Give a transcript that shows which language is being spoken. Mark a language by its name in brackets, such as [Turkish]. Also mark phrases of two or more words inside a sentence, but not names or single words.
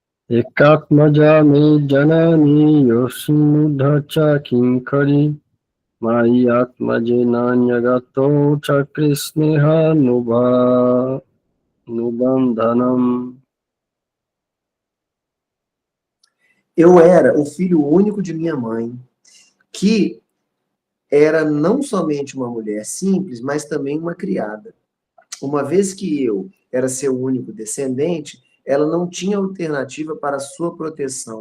[Sanskrit] एकात्मजा मे जननी योषिनुद्धा च किङ्करी मयात्मजे नान्यगतौ च कृस्नेह नुबन्धनम्. [Portuguese] Eu era o filho único de minha mãe, que era não somente uma mulher simples, mas também uma criada. Uma vez que eu era seu único descendente, ela não tinha alternativa para sua proteção.